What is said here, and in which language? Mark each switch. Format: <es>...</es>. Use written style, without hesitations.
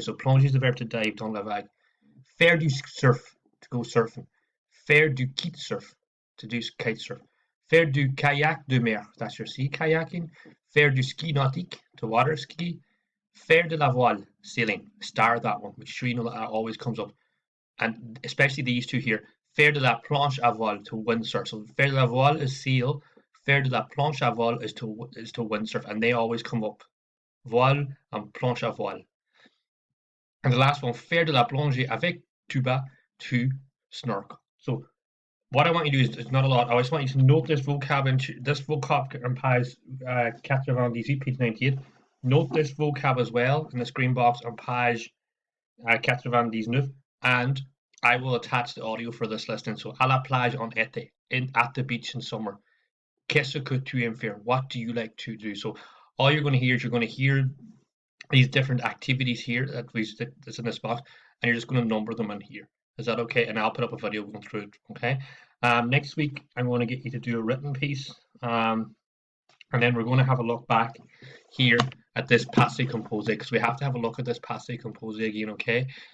<en>So</en> <fr>plonger</fr> <en>is the verb to dive</en> <fr>dans la vague. Faire du surf,</fr> <en>to go surfing.</en> <fr>Faire du kitesurf,</fr> <en>to do kite surf.</en> <fr>Faire du kayak de mer,</fr> <en>that's your sea kayaking.</en> <fr>Faire du ski nautique,</fr> <en>to water ski.</en> <fr>Faire de la voile,</fr> <en>sailing. Star that one. Make sure you know that always comes up. And especially these two here.</en> <fr>Faire de la planche à voile,</fr> <en>to windsurf. So</en> <fr>faire de la voile</fr> <en>is sail.</en> <fr>Faire de la planche à voile</fr> <en>is to windsurf. And they always come up.</en> <fr>Voile</fr> <en>and</en> <fr>planche à voile.</fr> <en>And the last one,</en> <fr>faire de la plongée avec tuba,</fr> <en>to snorkel. So what I want you to do is, it's not a lot. I just want you to note this vocab in page 98, page 98. Note this vocab as well in the screen box on page 99, and I will attach the audio for this listening. So,</en> <fr>à la plage en été,</fr> <en>at the beach in summer.</en> <fr>Qu'est-ce que tu aimes faire?</fr> <en>What do you like to do? So, all you're going to hear is you're going to hear these different activities here that's in this box, and you're just going to number them in here. Is that okay? And I'll put up a video going through it, okay? Next week, I'm going to get you to do a written piece, and then we're going to have a look back here at this passé composé, because we have to have a look at this passé composé again, okay?</en>